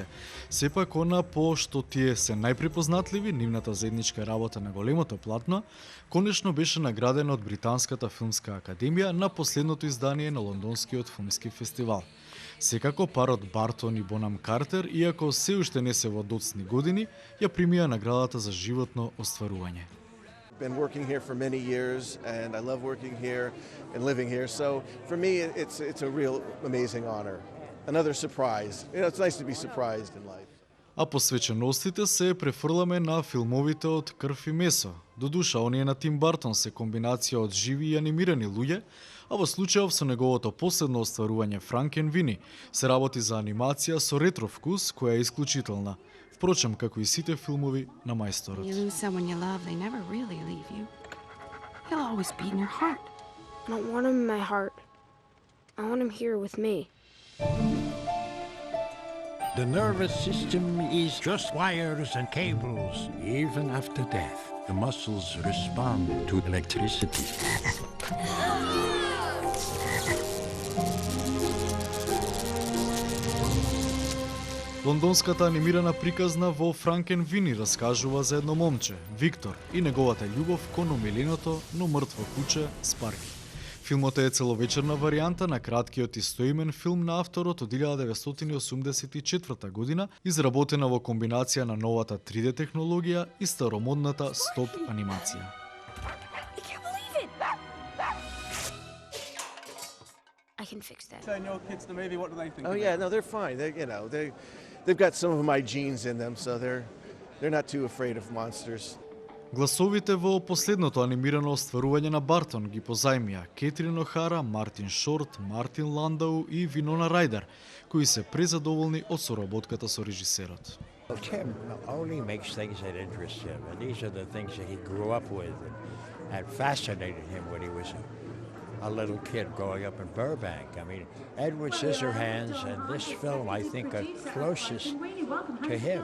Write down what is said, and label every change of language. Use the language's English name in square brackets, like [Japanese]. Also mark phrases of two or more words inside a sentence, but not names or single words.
[Macedonian] Сепак она по што тие се најпрепознатливи, нивната заедничка работа на големото платно, конечно беше наградена од Британската филмска академија на последното издание на Лондонскиот филмски фестивал. Секако парот Бартон и Бонам Картер, иако се уште не се во доцни години, ја примија наградата за животно остварување. [English] Been working here for many years and I love working here and living here. So for me it's a real amazing honor. Another surprise. You know, it's nice to be surprised in life. [Macedonian] А посвеченостите се префрламе на филмовите од крв и месо. Додуша, оние на Тим Бартон се комбинација од живи и анимирани луѓе, а во случајов со неговото последно остварување Франкенвини се работи за анимација со ретро вкус која е исклучителна. Впрочем, како и сите филмови на мајсторот. [English] You lose someone you love, they never really leave you. He'll always be in your heart. I don't want him in my heart. I want him here with me. The nervous system is just wires and cables. Even after death, the muscles respond to electricity. [Macedonian] Лондонската анимирана приказна во Франкенвини раскажува за едно момче, Виктор, и неговата љубов кон омиленото, но мртво куче Спарки. Филмот е целовечерна варијанта на краткиот истоимен филм на авторот од 1984 година, изработена во комбинација на новата 3D технологија и старомодната стоп анимација. [English] I can fix that. Showing your kids the movie, what do they think? Oh yeah, no, they're fine. They've got some of my genes in them, so they're not too afraid of monsters. [Macedonian] Гласовите во последното анимирано остварување на Бартон ги позајмија Кетрин Охара, Мартин Шорт, Мартин Ландау и Винона Рајдер, кои се презадоволни од соработката со режисерот. [English] Tim only makes things that interest him, and these are the things that he grew up with and fascinated him when he was a little kid growing up in Burbank. I mean, Edward Scissorhands and this film, I think, are closest to him.